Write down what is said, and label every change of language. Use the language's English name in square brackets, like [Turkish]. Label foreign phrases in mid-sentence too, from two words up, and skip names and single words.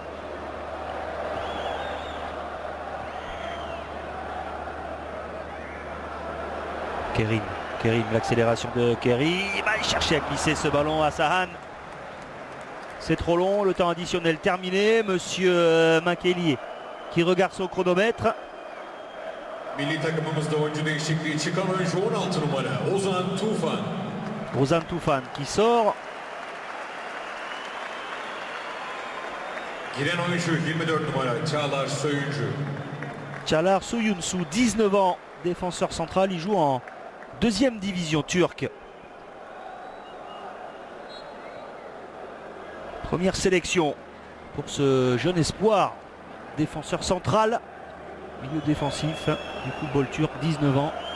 [French] Kerim, l'accélération de Kerim. Il cherchait à glisser ce ballon à Sahan. C'est trop long, le temps additionnel terminé. Monsieur Makeli qui regarde son chronomètre. [Turkish] Milli takımımızda oyuncu değişikliği çıkan oyuncu 16 numara Ozan Tufan. [French] Ozan Tufan qui sort. [Turkish] Giren oyuncu 24 numara Çağlar Söyüncü. [French] Çağlar Söyüncü, 19 ans, défenseur central, il joue en deuxième division turque. Première sélection pour ce jeune espoir, défenseur central, milieu défensif du football turc, 19 ans.